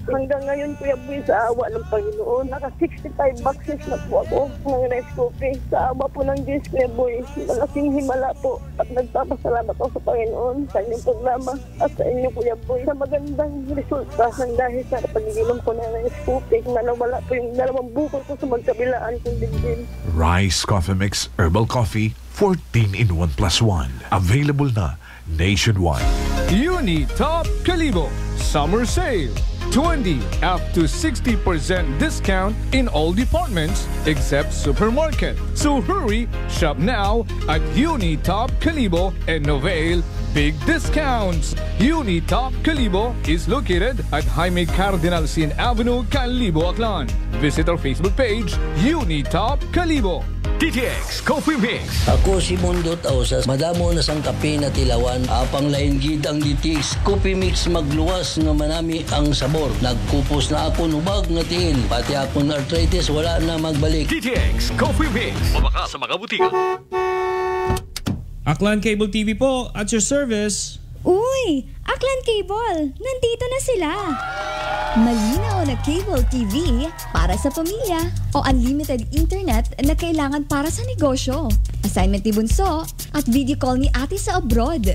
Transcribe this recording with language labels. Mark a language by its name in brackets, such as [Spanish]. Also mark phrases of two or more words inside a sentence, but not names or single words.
[Filipino] Hanggang ngayon, Kuya Boy, sa awa ng Panginoon, naka 65 boxes na po ako ng Rescope. Sa awa po ng Diyos, Kuya Boy, malaking himala po. At nagpapasalamat ako sa Panginoon sa inyong programa at sa inyo, Kuya Boy, sa magandang resulta ng dahil sa pag-inom ko ng Rescope. Nawala po yung 2 bukol ko sa magkabilaan kong dibdib. [English] Rice Coffee Mix Herbal Coffee 14-in-1+1. Available na nationwide. Unitop Kalibo Summer Sale. 20 up to 60% discount in all departments except supermarket. So hurry, shop now at Unitop Kalibo and avail big discounts. Unitop Kalibo is located at Jaime Cardinal Sin Avenue, Kalibo, Aklan. Visit our Facebook page, Unitop Kalibo. DTX Coffee Mix. [Hiligaynon] Ako si Mundo Tausas, madamo na sang kape na tilawan, apang lain gid ang DTX Coffee Mix magluwas nga manami ang sabor. Nagkupos na ako nubag nga tiil, pati akong arthritis wala na magbalik. DTX Coffee Mix. Mabaka sa mga butika. [English] Aklan Cable TV po, at your service. [Filipino] Uy! Aklan Cable! Nandito na sila! Malinaw na [English] cable TV [Filipino] para sa pamilya o [English] unlimited internet [Filipino] na kailangan para sa negosyo. Assignment ni Bunso at [English] video call [Filipino] ni ate sa abroad.